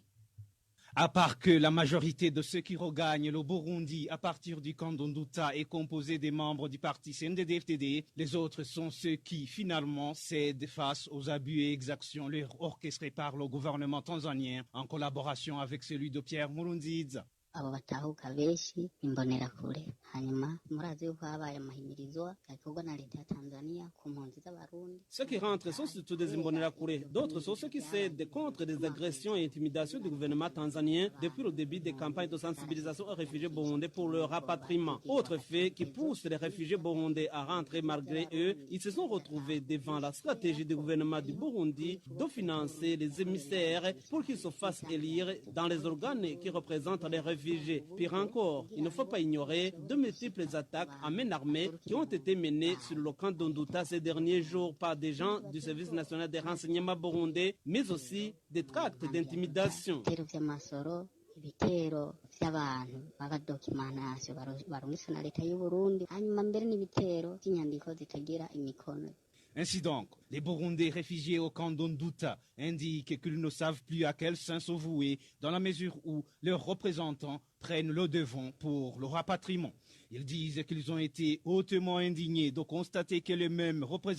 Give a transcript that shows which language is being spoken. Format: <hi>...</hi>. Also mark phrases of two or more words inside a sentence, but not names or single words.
<fr>À part que la majorité de ceux qui regagnent le Burundi à partir du camp d'Onduta est composée des membres du parti CNDD-FDD, les autres sont ceux qui finalement cèdent face aux abus et exactions orchestrés par le gouvernement tanzanien en collaboration avec celui de Pierre Nkurunziza.</fr> <rn>abo batahuka benshi imbonerakure hanyuma murazi yuko habaye amahimirizwa yakorwa na leta ya Tanzania ku mpunzi z'abarundi.</rn> <fr>Ceux qui rentrent sont surtout des imbonerakure, d'autres sont ceux qui cèdent contre des agressions et intimidations du gouvernement tanzanien depuis le début des campagnes de sensibilisation aux réfugiés burundais pour leur rapatriement. Autre fait qui pousse les réfugiés burundais à rentrer malgré eux, ils se sont retrouvés devant la stratégie du gouvernement du Burundi de financer les émissaires pour qu'ils se fassent élire dans les organes qui représentent les réfugiés. Pire encore, il ne faut pas ignorer de multiples attaques à main armée qui ont été menées sur le camp d'Onduta ces derniers jours par des gens du service national des renseignements burundais, mais aussi des tracts d'intimidation.</fr> <rn>Ibitero by'abantu b'abadokimantasyo barungitswe na leta y'u Burundi hanyuma mbere n'ibitero by'inyandiko zitagira imikono.</rn> <fr>Ainsi donc, les Burundais réfugiés au camp d'Onduta indiquent qu'ils ne savent plus à quel saint se vouer dans la mesure où leurs représentants prennent le devant pour le rapatriement. Ils disent qu'ils ont été hautement indignés de constater que les mêmes représentants</fr>